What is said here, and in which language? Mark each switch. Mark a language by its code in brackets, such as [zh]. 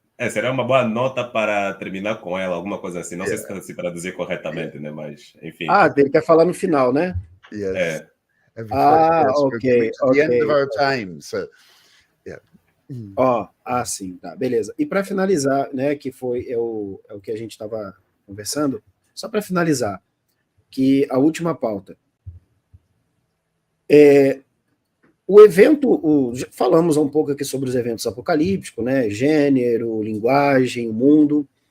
[pt] será uma boa nota para terminar com ela, alguma coisa assim. Não sei [en] Yeah. [pt] se traduzir corretamente, né? Mas enfim. Ah, ele quer falar no final, né? [en] Yes. [pt] É. [en] We're coming to the end of our time. So, [pt] Ó, sim, tá, beleza. E para finalizar, né, que foi o que a gente estava conversando, só para finalizar, que a última pauta. O evento, falamos um pouco aqui sobre os eventos apocalípticos, né, gênero, linguagem, mundo.